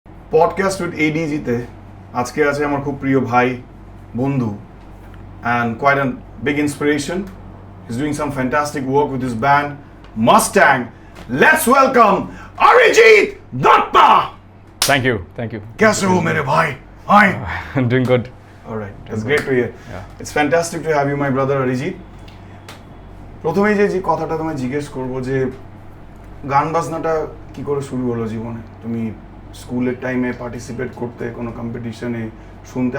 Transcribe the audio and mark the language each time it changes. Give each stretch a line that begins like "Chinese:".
Bangla: Podcast with এডিজিতে আজকে আছে আমার খুব প্রিয় ভাই বন্ধু
English: and quite a big inspiration. He's doing some fantastic work with his band Mustang. Let's welcome Arijit Datta. Thank you.
Hindi: कैसे हो मेरे भाई? Hi.
English: I'm doing good. All right, that's great to hear. Yeah. It's fantastic to have you, my brother Arijit.
Bangla: প্রথমেই যে কথাটা তোমায় জিজ্ঞেস করবো যে গান বাজনাটা কি করে শুরু হলো জীবনে? তুমি স্কুলের টাইমে পার্টিসিপেট করতে কোনো কম্পিটিশনে শুনতে?